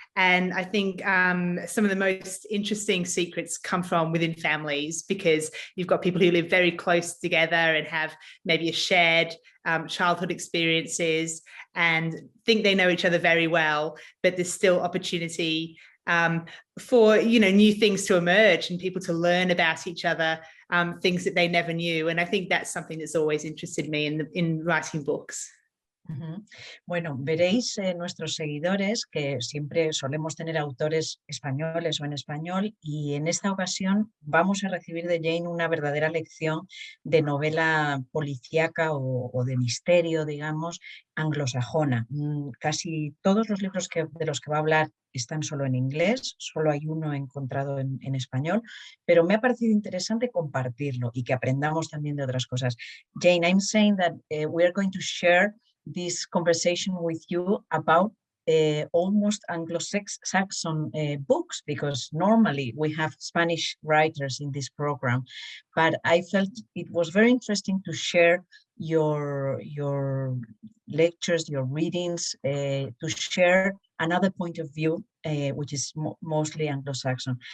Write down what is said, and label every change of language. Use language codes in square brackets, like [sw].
[en] And I think some of the most interesting secrets come from within families, because you've got people who live very close together and have maybe a shared childhood experiences and think they know each other very well, but there's still opportunity for new things to emerge and people to learn about each other, things that they never knew. And I think that's something that's always interested me in writing books. Uh-huh. [es] Bueno, veréis nuestros seguidores que siempre solemos tener autores españoles o en español, y en esta ocasión vamos a recibir de Jane una verdadera lección de novela policíaca o de misterio, digamos, anglosajona. Casi todos los libros de los que va a hablar están solo en inglés, solo hay uno encontrado en español, pero me ha parecido interesante compartirlo y que aprendamos también de otras cosas. [en] Jane, I'm saying that we are going to share this conversation with you about almost Anglo-Saxon books, because normally we have Spanish writers in this program, but I felt it was very interesting to share your lectures, your readings, to share another point of view, which is mostly Anglo-Saxon.